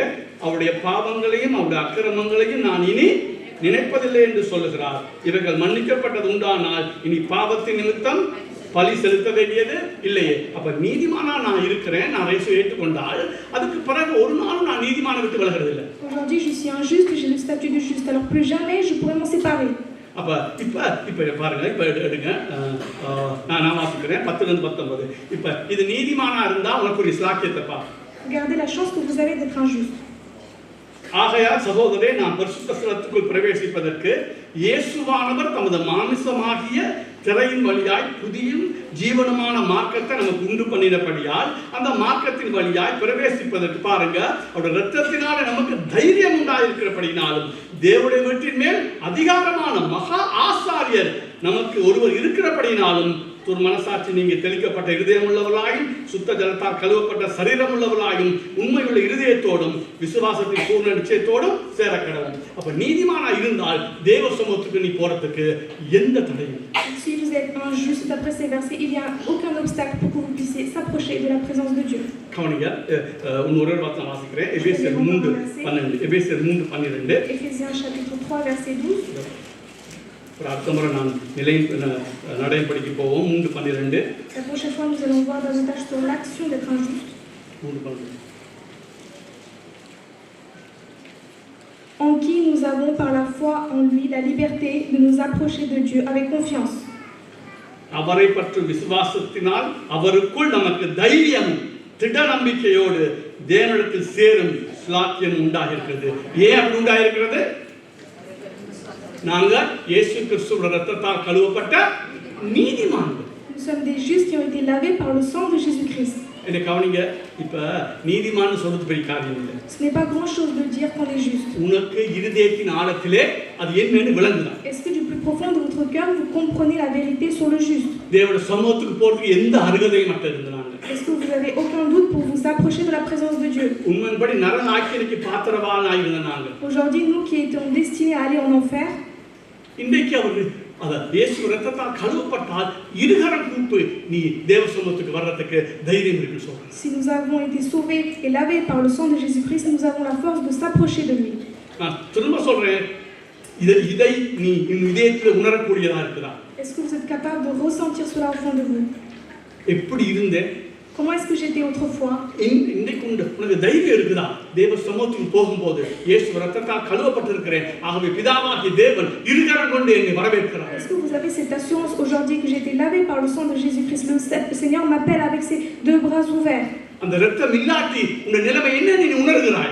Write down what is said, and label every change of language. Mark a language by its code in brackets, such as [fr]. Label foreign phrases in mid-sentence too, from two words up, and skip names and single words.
[ta] அவருடைய பாவங்களையும் அவருடைய அக்கிரமங்களையும் நான் இனி நினைப்பதில்லை என்று சொல்லுகிறார். இவர்கள் மன்னிக்கப்பட்டது உண்டானால் இனி பாவத்தின் நிமித்தம் பலி செலுத்த வேண்டியது இல்லையே. அப்ப நீதிமானா நான் இருக்கிறேன், நான் இயேசுவை ஏற்றுக்கொண்டால் அதுக்கு பிறகு ஒரு நாள் நான் நீதிமான விட்டு விலகிறது இல்லை. [fr] Aujourd'hui je suis injuste, j'ai le statut de juste, alors plus jamais je pourrais m'en séparer. [ta] அப்ப இப்ப பாருங்க, இப்ப எடுங்க, நான் வாசிக்கிறேன் 10-19. இப்ப இது நீதிமானா இருந்தா உனக்கு ஒரு ஸ்லாக்கியத்தை பா. [fr] Regardez la chance que vous avez d'être injuste. [ta] ஆகையால் சகோதரரே, நாம் பரிசுத்த ஸ்தலத்துக்குள் பிரவேசிப்பதற்கு இயேசுவானவர் தமது மாமிசமாகிய திரையின் வழியாய் புதியும் ஜீவனமான மார்க்கத்தை நமக்கு உண்டு பண்ணினபடியால் அந்த மார்க்கத்தின் வழியாய் பிரவேசிப்பதற்கு பாருங்க, அவருடைய இரத்தத்தினால நமக்கு தைரியம் உண்டாயிருக்கிறபடினாலும் தேவனுடைய வீட்டின் மேல் அதிகாரமான மகா ஆசாரியர் நமக்கு ஒருவர் இருக்கிறபடினாலும் ஒரு மனசாட்சி நீங்க தெளிக்கப்பட்ட இருதயம் உள்ளவர்களாயும் சுத்த ஜலத்தால் கழுவப்பட்ட சரீரம் உள்ளவர்களாயும் உண்மையுள்ள இருதயத்தோடும் விசுவாசத்தின் பூர்ண நிச்சயத்தோடும் சேர கடவும். அப்ப நீதிமானா இருந்தால் தேவ சமூகத்துக்கு நீ போறதுக்கு எந்த தடையும். [fr] Si vous êtes injuste d'après ces versets, il n'y a aucun obstacle pour que vous puissiez s'approcher de la présence de Dieu. [ta] கவனிங்க, இன்னொரு வசனம் வாசிக்கிறேன். எபேசியர் 3:12. எபேசியர் 3:12. [fr] Éphésiens chapitre 3 verset 12. [ta] அடுத்த முறை நான் நடைபடிக்கு போவோம். 3:12. [fr] La prochaine fois nous allons voir davantage sur l'action d'être injuste. [ta] 3:12. [fr] En qui nous avons par la foi en lui la liberté de nous approcher de Dieu avec confiance. [ta] அவரை பற்றி விசுவாசத்தினால் அவருக்குள் நமக்கு தைரியம் திட நம்பிக்கையோடு தேவனிடத்தில் சேரும் ஸ்லாக்கியம் உண்டாகிருக்கிறது. ஏன் அப்படி உண்டாகிருக்கிறது? நாங்க இயேசு கிறிஸ்துவின் இரத்தத்தால் கழுவப்பட்ட நீதிமான்கள். [fr] Nous sommes des justes qui ont été lavés par le sang de Jésus-Christ. [ta] என்ன கவனிங்க, இப்ப நீதிமான் சொல்றது பெரிய காரியம் இல்லை. [fr] Ce n'est pas grand chose de dire qu'on est juste. [ta] உனக்கு இருதயத்தின் ஆழத்திலே அது என்னன்னு விளங்குதா? [fr] Est-ce que du plus profond de votre cœur vous comprenez la vérité sur le juste? [ta] தேவனுடைய சமூகத்துக்கு போறதுக்கு எந்த அருகதையும் மற்ற இருந்தாங்க. [fr] Est-ce que vous avez aucun doute pour vous approcher de la présence de Dieu? [ta] உண்மையின்படி நரக ஆக்கினைக்கு பாத்திரவானாய் இருந்தாங்க. [fr] Aujourd'hui, nous qui étions destinés à aller en enfer, [ta] இன்றைக்கு அவர் இயேசு இரத்தத்தால் கழுவப்பட்டால் இருகரம் கூப்பி நீ தேவ சமூகத்துக்கு வர்றதுக்கு தைரியம் இருக்குன்னு சொல்றாங்க. [fr] si nous avons été sauvés et lavés par le sang de Jésus-Christ, nous avons la force de s'approcher de lui. [ta] நான் திரும்ப சொல்றேன், இதை நீ இதயத்துல உணரக்கூடியதா இருக்குதா? [fr] Est-ce que vous êtes capable de ressentir cela au fond de vous? [ta] எப்படி இருந்தேன்? [fr] Comment est-ce que j'étais autrefois? [ta] இன்றைக்கு உனக்கு தைரியம் இருக்குதா? தேவ சமூகத்துக்கு போகும்போது இயேசு இரத்தத்தால் கழுவப்பட்டிருக்கிறேன், ஆகவே பிதாவாகிய தேவன் இருகரம் கொண்டு என்னை வரவேற்கிறார். [fr] Est-ce que vous avez cette assurance aujourd'hui que j'ai été lavé par le sang de Jésus-Christ? Le Seigneur m'appelle avec ses 2 bras ouverts. [ta] அந்த இரத்தம் இல்லாட்டி உங்க நிலைமை என்னன்னு நீ உணர்கிறாய்?